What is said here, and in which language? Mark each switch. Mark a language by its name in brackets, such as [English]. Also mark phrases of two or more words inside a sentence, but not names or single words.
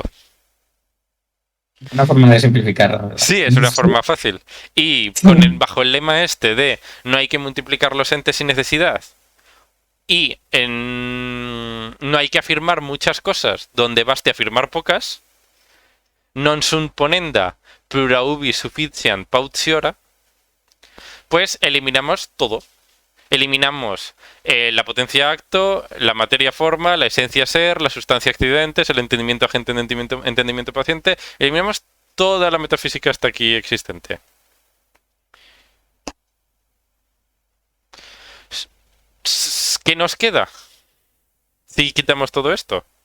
[Spanish] Una forma de simplificar. Sí, es una forma fácil. Y bajo el lema este de no hay que multiplicar los entes sin necesidad. Y no hay que afirmar muchas cosas donde baste afirmar pocas. [Latin] Non sunt ponenda plura ubi sufficient pautiora. [Spanish] Pues eliminamos todo. Eliminamos la potencia acto, la materia forma, la esencia ser, la sustancia accidentes, el entendimiento agente, entendimiento paciente. Eliminamos toda la metafísica hasta aquí existente. ¿Qué nos queda si quitamos todo esto?